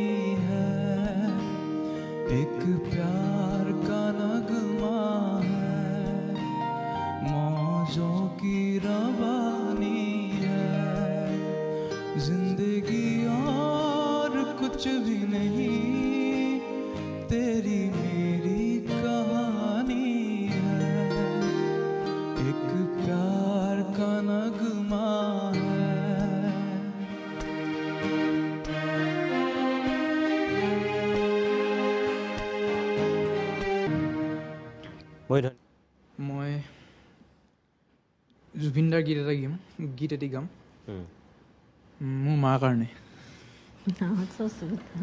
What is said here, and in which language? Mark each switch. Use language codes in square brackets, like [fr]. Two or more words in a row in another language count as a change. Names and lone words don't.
[hi] है एक प्यार का नगमा है मौजों की रवानी है जिंदगी और कुछ भी नहीं तेरी मेरी कहानी है एक प्यार का नगमा है [as] মই জুবিনদাৰ গীত এটি গাম মোৰ মাৰ কাৰণে [en] No, it's so sweet.